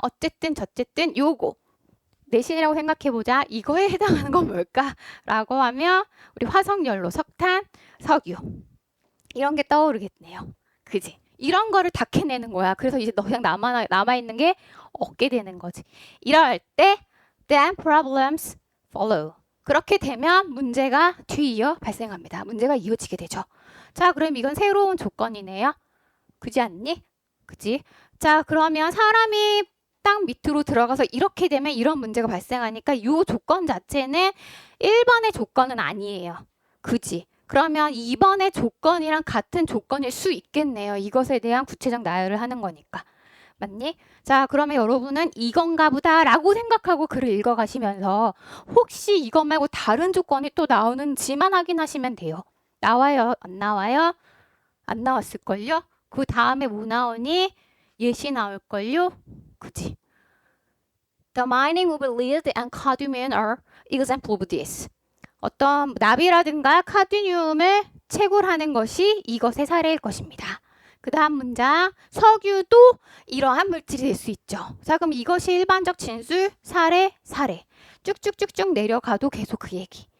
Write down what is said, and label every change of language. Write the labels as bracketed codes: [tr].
[ko] 어쨌든 저쨌든 요거 내신이라고 생각해보자. 이거에 해당하는 건 뭘까라고 하면 우리 화석연료, 석탄, 석유 이런 게 떠오르겠네요. 그지? 이런 거를 다 캐내는 거야. 그래서 이제 너 그냥 남아있는 게 없게 되는 거지. 이럴 때 [en] then problems follow. [ko] 그렇게 되면 문제가 뒤이어 발생합니다. 문제가 이어지게 되죠. 자, 그럼 이건 새로운 조건이네요. 그지 않니? 그지? 자, 그러면 사람이 땅 밑으로 들어가서 이렇게 되면 이런 문제가 발생하니까 이 조건 자체는 1번의 조건은 아니에요. 그지? 그러면 2번의 조건이랑 같은 조건일 수 있겠네요. 이것에 대한 구체적 나열을 하는 거니까. 맞니? 자, 그러면 여러분은 이건가 보다 라고 생각하고 글을 읽어가시면서 혹시 이것 말고 다른 조건이 또 나오는지만 확인하시면 돼요. 나와요? 안 나와요? 안 나왔을걸요? 그 다음에 뭐 나오니? 예시 나올걸요? 그치? [en] The mining of lead and cadmium are example of this. [ko] 어떤 납이라든가 카드뮴을 채굴하는 것이 이것의 사례일 것입니다. 그 다음 문장, 석유도 이러한 물질이 될 수 있죠. 자, 그럼 이것이 일반적 진술, 사례. 쭉쭉쭉쭉 내려가도 계속 그 얘기.